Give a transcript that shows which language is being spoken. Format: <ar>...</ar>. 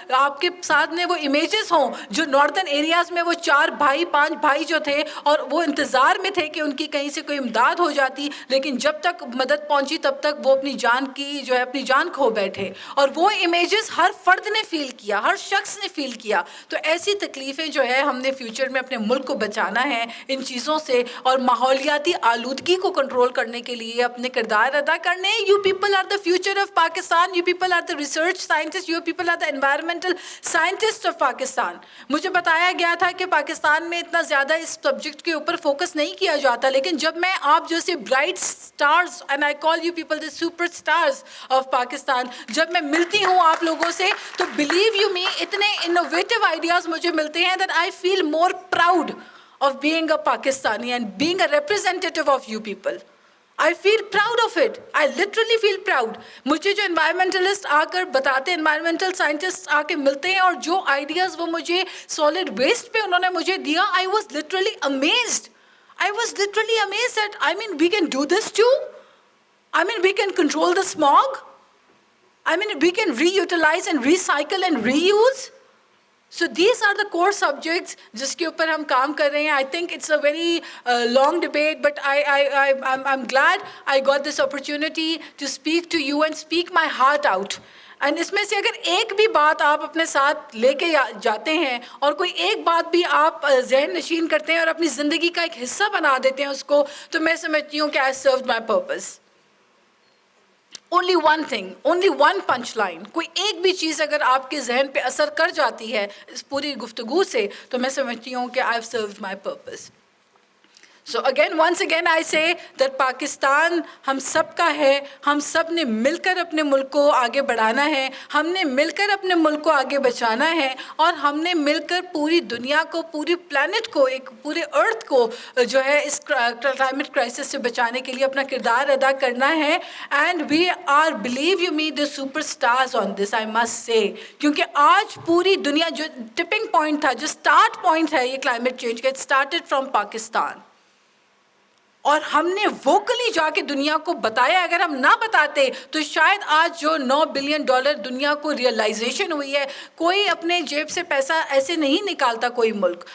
<ur>آپ کے ساتھ میں وہ امیجز ہوں جو ناردرن ایریاز میں وہ 4 بھائی 5 بھائی جو تھے اور وہ انتظار میں تھے کہ ان کی کہیں سے کوئی امداد ہو جاتی, لیکن جب تک مدد پہنچی تب تک وہ اپنی جان کی جو ہے اپنی جان کھو بیٹھے, اور وہ امیجز ہر فرد نے فیل کیا, ہر شخص نے فیل کیا. تو ایسی تکلیفیں جو ہے ہم نے فیوچر میں اپنے ملک کو بچانا ہے ان چیزوں سے, اور ماحولیاتی آلودگی کو کنٹرول کرنے کے لیے اپنے کردار ادا کرنے.</ur> <en>You people are the future of Pakistan, you people are the research scientist, you people are the environmental scientist of Pakistan.</en> <ur>مجھے بتایا گیا تھا کہ پاکستان میں اتنا زیادہ اس سبجیکٹ کے اوپر فوکس نہیں کیا جاتا, لیکن جب میں آپ جیسے bright stars,</ur> <en>and I call you people the super stars of Pakistan,</en> <ur>جب میں ملتی ہوں آپ لوگوں سے تو بلیو یو می اتنے انوویٹو آئیڈیاز مجھے ملتے ہیں</ur> <en>That I feel more proud of being a Pakistani and being a representative of you people. I feel proud of it. I literally feel proud.</en> <ur>مجھے جو انوائرمنٹلسٹ آ کر بتاتے ہیں, انوائرمنٹل سائنٹسٹ آ کے ملتے ہیں, اور جو آئیڈیاز وہ مجھے سالڈ ویسٹ پہ انہوں نے مجھے دیا,</ur> <en>I was literally amazed. I was literally amazed that, I mean, we can do this too. I mean, we can control the smog. I mean, we can reutilize and recycle and reuse. So these are the core subjects</en> <ur>جس کے اوپر ہم کام کر رہے ہیں.</ur> <en>I think it's a very long debate, but I'm glad I got this opportunity to speak to you and speak my heart out.</en> <ur>And اس میں سے اگر ایک بھی بات آپ اپنے ساتھ لے کے جاتے ہیں اور کوئی ایک بات بھی آپ ذہن نشین کرتے ہیں اور اپنی زندگی کا ایک حصہ بنا دیتے ہیں اس کو, تو میں سمجھتی ہوں کہ</ur> <en>I served my purpose. Only one thing, only one punch line,</en> <ur>کوئی ایک بھی چیز اگر آپ کے ذہن پہ اثر کر جاتی ہے اس پوری گفتگو سے, تو میں سمجھتی ہوں کہ</ur> <en>I've served my purpose. So again, once again I say that</en> <ur>Pakistan ہم سب کا ہے, ہم سب نے مل کر اپنے ملک کو آگے بڑھانا ہے, ہم نے مل کر اپنے ملک کو آگے بچانا ہے, اور ہم نے مل کر پوری دنیا کو, پوری پلانٹ کو, ایک پورے ارتھ کو جو ہے اس کلائمیٹ کرائسس سے بچانے کے لیے اپنا کردار ادا کرنا ہے.</ur> <en>And we are, believe you me, the superstars on this, I must say.</en> <ur>کیونکہ آج پوری دنیا جو ٹپنگ پوائنٹ تھا, جو اسٹارٹ پوائنٹ ہے یہ کلائمیٹ چینج کا,</ur> <en>it started from</en> <ur>پاکستان. اور ہم نے ووکلی جا کے دنیا کو بتایا. اگر ہم نہ بتاتے تو شاید آج جو $9 بلین دنیا کو ریئلائزیشن ہوئی ہے, کوئی اپنے جیب سے پیسہ ایسے نہیں نکالتا کوئی ملک.</ur>